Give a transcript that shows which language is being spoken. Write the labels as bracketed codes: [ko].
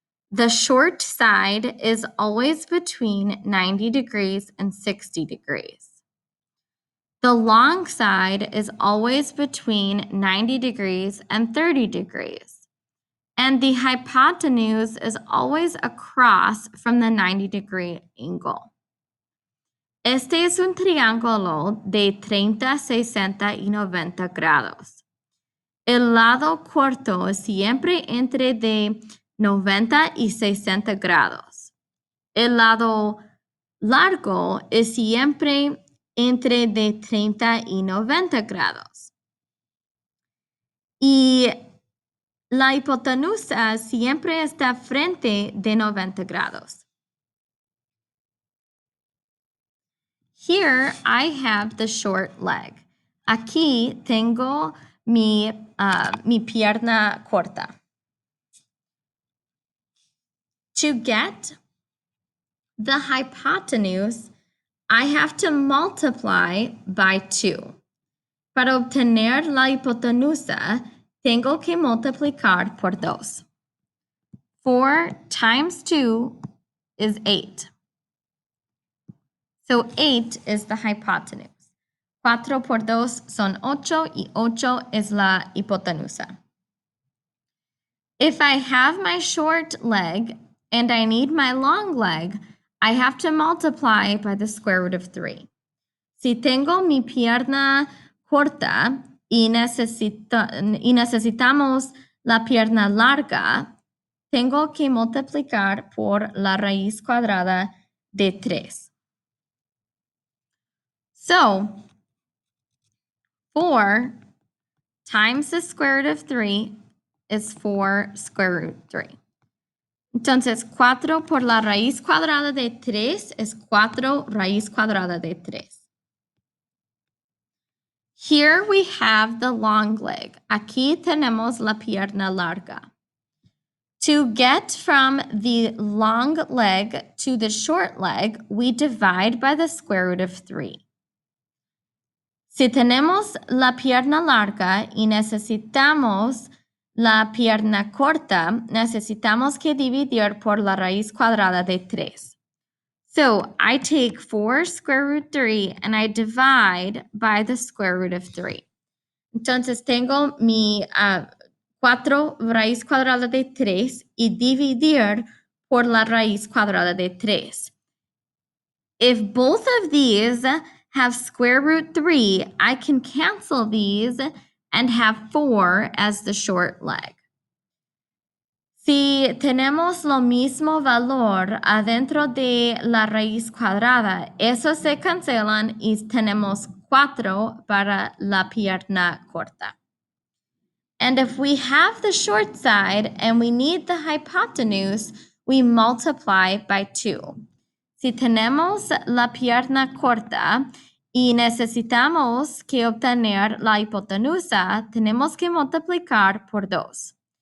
[en] The short side is always between 90 degrees and 60 degrees. The long side is always between 90 degrees and 30 degrees. And the hypotenuse is always across from the 90-degree angle. [es] Este es un triángulo de 30, 60 y 90 grados. El lado corto es siempre entre de 90 y 60 grados. El lado largo es siempre entre de 30 y 90 grados. Y la hipotenusa siempre está frente de 90 grados. [en] Here I have the short leg. [es] Aquí tengo mi pierna corta. [en] To get the hypotenuse, I have to multiply by 2. [es] Para obtener la hipotenusa, tengo que multiplicar por 2. [en] 4 times 2 is 8. So 8 is the hypotenuse. [es] 4 por 2 son 8 y 8 es la hipotenusa. [en] If I have my short leg and I need my long leg, I have to multiply by the square root of 3. [es] Si tengo mi pierna corta y necesitamos la pierna larga, tengo que multiplicar por la raíz cuadrada de 3. [en] So, 4 times the square root of 3 is 4 square root 3. [es] Entonces, 4 por la raíz cuadrada de 3 es 4 raíz cuadrada de 3. [en] Here we have the long leg. [es] Aquí tenemos la pierna larga. [en] To get from the long leg to the short leg, we divide by the square root of 3. [es] Si tenemos la pierna larga y necesitamos la pierna corta, necesitamos que dividir por la raíz cuadrada de 3. [en] So I take 4 square root 3 and I divide by the square root of 3. [es] Entonces tengo mi 4 raíz cuadrada de 3 y dividir por la raíz cuadrada de 3. [en] If both of these have square root 3, I can cancel these and have 4 as the short leg. [es] Si tenemos lo mismo valor adentro de la raíz cuadrada, esos se cancelan y tenemos 4 para la pierna corta. [en] And if we have the short side and we need the hypotenuse, we multiply by 2. [es] Si tenemos la pierna corta y necesitamos que obtener la hipotenusa, tenemos que multiplicar por 2.